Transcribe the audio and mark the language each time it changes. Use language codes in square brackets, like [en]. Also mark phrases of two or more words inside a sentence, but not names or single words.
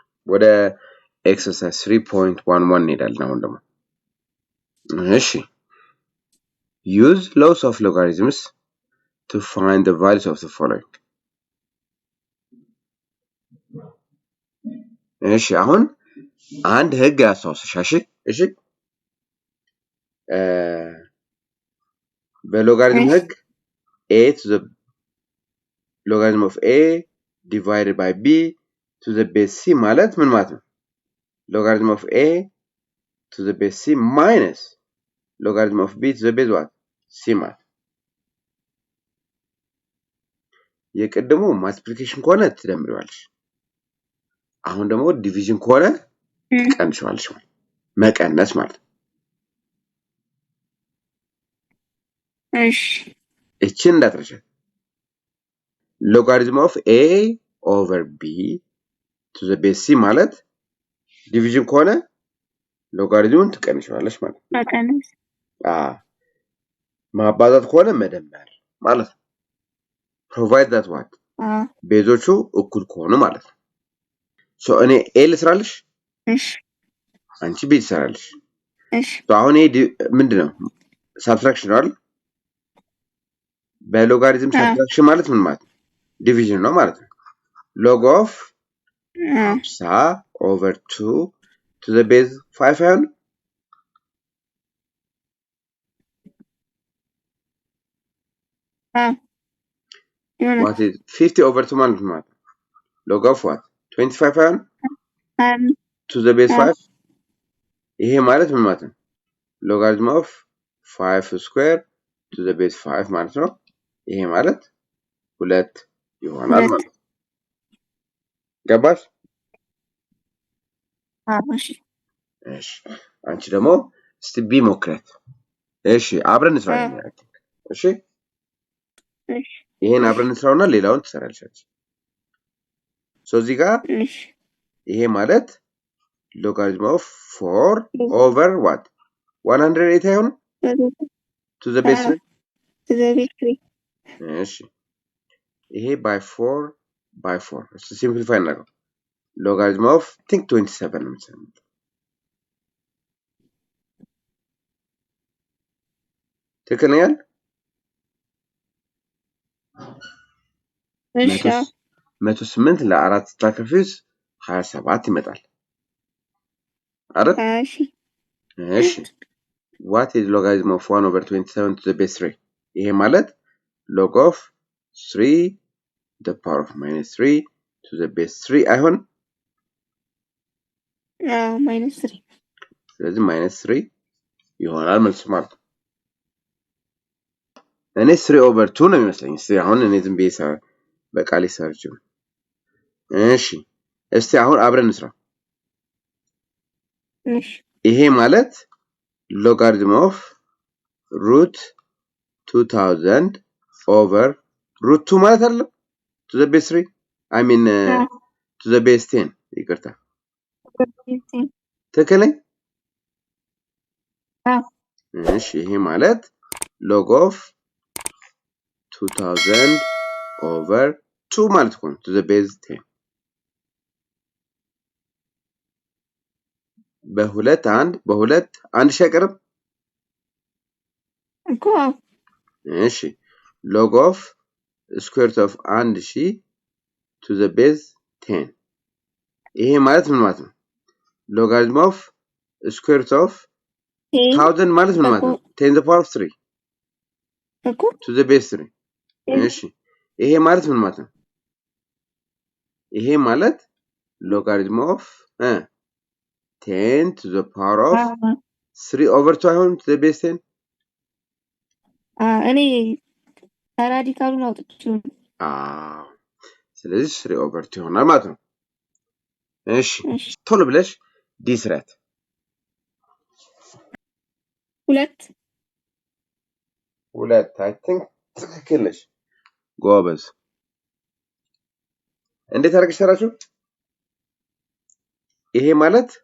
[am] ወደ ኤክሰርሳይዝ 3.11 እንሄዳለን አሁን ደግሞ እሺ [en] use laws of logarithms to find the values of the following [am] እሺ አሁን አንድ ህግ ያስታውስሽ እሺ በሎጋሪዝም ህግ [en] a to the logarithm of a divided by b to the base c [am] ማለት ምን ማለት ነው [en] logarithm of a to the base c minus logarithm of b to the base what c [am] ማለት የቀደሙ multiplication ከሆነ ትደምሪዋለሽ አሁን ደግሞ ዲቪዥን ከሆነ ትቀንሺዋለሽ መቀነስ ማለት እሺ እቺን እንዳትረሺ [en] logarithm of a over b to the base c [am] ማለት ዲቪዥን ከሆነ ሎጋሪዝሙን ትቀንሺዋለሽ ማለት መቀነስ ማባዛት ከሆነ መደመር ማለት ነው [en] provide that what [am] ቤዞቹ እኩል ከሆኑ ማለት ነው ሶ እኔ a ልስራልሽ እሺ አንቺ b ትሰራልሽ እሺ ሶ አሁን ይሄ ምንድነው subtraction ነው አይደል በሎጋሪዝም subtraction ማለት ምን ማለት ነው ዲቪዥን ነው ማለት ነው [en] log of 50 over 2 to the base 5 [am] አይሆን [en] what is 50 over 2 [am] ማለት ነው [en] log of what 25 አይሆን to the base 5 [am] ይሄ ማለት ምን ማለት ነው [en] logarithm of 5 square to the base 5 [am] ማለት ነው ይሄ ማለት 2 ይሆናል ማለት ነው ገባሽ እሺ አንቺ ደግሞ እስቲ ቢ ሞክረት እሺ አብረን እንስራለን እሺ ይሄን አብረን እንስራውና ሌላውን ትሰራልሽ ሶ እዚህ ጋር ይሄ ማለት [en] logarithm of 4 over what 108 አይሆን to the base 3 [am] እሺ ይሄ [en] by 4 let's simplify now logarithm of think 27 [am] ነው ትክክለኛል እሺ 108 ለ4 ስታከፍስ 27 ይመጣል አይደል እሺ [en] what is logarithm of 1 over 27 to the base 3 [am] ይሄ ማለት [en] log of 3 the power of -3 to the base 3 አይሆን [am] -3 ስለዚህ -3 ይሆናል መልስ ማለት እኔ [en] 3 over 2 [am] ነው የሚመስለኝ እስቲ አሁን እኔ ዝም ብዬ በቃል ሰርች እሺ እስቲ አሁን አብረን እንስራ እሺ ይሄ ማለት [en] logarithm of root 2000 over root 2 [am] ማለት አይደለም [en] to the base 3 I mean to the base 10 ይቅርታ [am] ትክክለኛ እሺ ይሄ ማለት [en] log of 2000 over 2 [am] ማለት ነው [en] to the base 10 [am] በሁለት አንድ ሸቀርም እኮ [en] እሺ log of square root of 1000 to the base 10 [am] ይሄ ማለት ምን ማለት ነው [en] logarithm of square root of 1000 [am] ማለት ምን ማለት ነው [en] 10 to the power of 3 [am] እኮ [en] to the base 3 [am] እሺ ይሄ ማለት ምን ማለት ነው ይሄ ማለት [en] logarithm of 10 to the power of 3 over 2 አይሆን to the base 10 [am] እኔ ራዲካሉን አውጥቼው ስለዚህ [en] 3 over 2 [am] ይሆናል ማለት ነው እሺ ቶሎ ብለሽ ዲስራት 2 [en] I think [am] ትክክል ነሽ ጎበዝ እንዴት አድርገሽ ሰራችሁ ይሄ ማለት